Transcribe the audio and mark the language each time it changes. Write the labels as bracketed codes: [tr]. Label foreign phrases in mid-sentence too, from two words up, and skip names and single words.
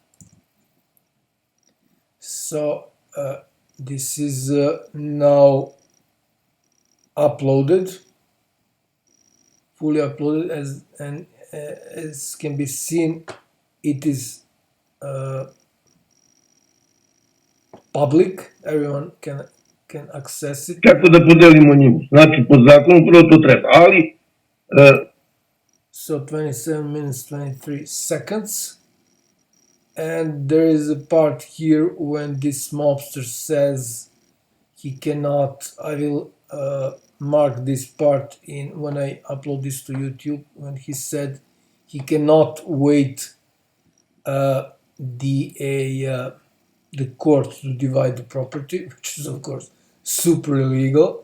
[en] So this is now uploaded, fully uploaded, as can be seen, it is public, everyone can access it. [sr] Kako da podelimo njima? Znači, po zakonu prvo to treba, ali... [en] So 27 minutes 23 seconds, and there is a part here when this mobster says he cannot, I will mark this part in when I upload this to YouTube, when he said he cannot wait the court to divide the property, which is of course super illegal.